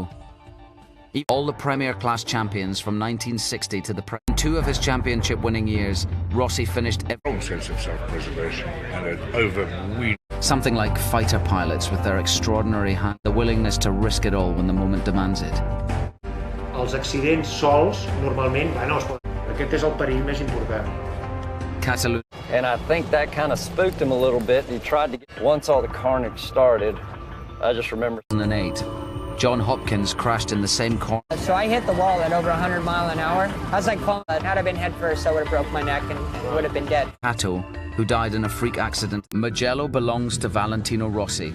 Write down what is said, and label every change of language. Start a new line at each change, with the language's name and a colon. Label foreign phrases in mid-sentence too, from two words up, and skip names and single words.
English: All the Premier Class champions from 1960 to the present. In 2 of his championship-winning years, Rossi finished Strong sense of self-preservation and an overweening. Something like fighter pilots with their extraordinary hand, the willingness to risk it all when the moment demands it.
Catalan: Els accidents sols, normalment, bueno, aquest és el perill més important. Catalunya.
English: And I think that kind of spooked him a little bit. He tried to get, once all the carnage started, I just remember. 2008, John Hopkins crashed in the same corner. So I hit the wall at over 100 miles an hour. I was like, had I been head first, I would have broke my neck and would have been dead. Pato, who died in a freak accident. Mugello belongs to Valentino Rossi.